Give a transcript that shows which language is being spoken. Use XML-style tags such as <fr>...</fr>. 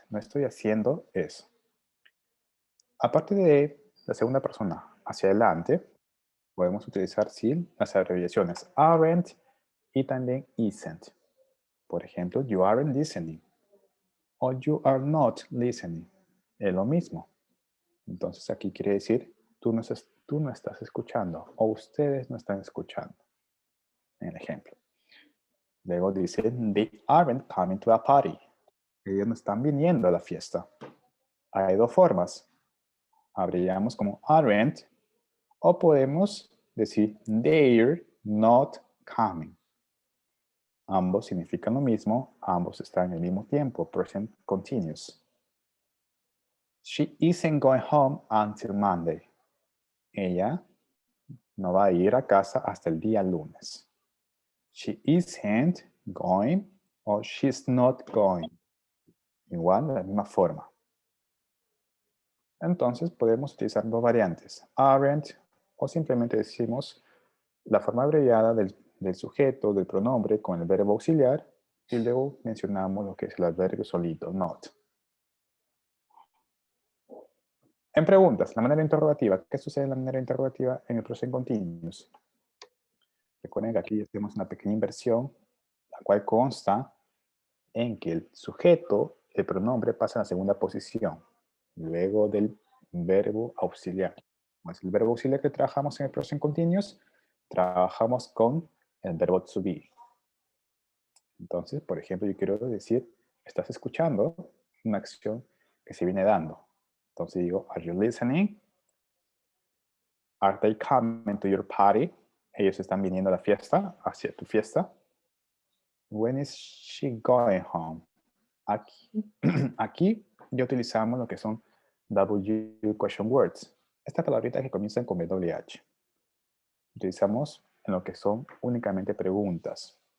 <es>No estoy haciendo eso. Aparte de la segunda persona hacia adelante, podemos utilizar sí las abreviaciones aren't y también isn't. Por ejemplo,</es> <en>you aren't listening o you are not listening.</en> <es>Es lo mismo. Entonces aquí quiere decir tú no estás escuchando o ustedes no están escuchando. En el ejemplo. Luego dice</es> <en>they aren't coming to a party.</en> <es>Ellos no están viniendo a la fiesta. Hay dos formas. Abreviamos como aren't o podemos decir</es> <en>they're not coming.</en> <es>Ambos significan lo mismo, ambos están en el mismo tiempo, present continuous.</es> <en>She isn't going home until Monday.</en> <es>Ella no va a ir a casa hasta el día lunes.</es> <en>She isn't going o she's not going.</en> <es>Igual, de la misma forma. Entonces podemos utilizar dos variantes, aren't o simplemente decimos la forma abreviada del sujeto, del pronombre con el verbo auxiliar y luego mencionamos lo que es el adverbio solito, not. En preguntas, la manera interrogativa. ¿Qué sucede en la manera interrogativa en el present continuous? Recuerden que aquí tenemos una pequeña inversión, la cual consta en que el sujeto, el pronombre, pasa a la segunda posición, luego del verbo auxiliar. Como es el verbo auxiliar que trabajamos en el present continuous, trabajamos con el verbo to be. Entonces, por ejemplo, yo quiero decir, estás escuchando una acción que se viene dando. Entonces digo,</es> <en>are you listening? Are they coming to your party?</en> <es>Ellos están viniendo a la fiesta, hacia tu fiesta.</es> <en>When is she going home?</en> <es>Aquí ya utilizamos lo que son W question words. Estas palabritas que comienzan con WH. Utilizamos en lo que son únicamente preguntas.</es>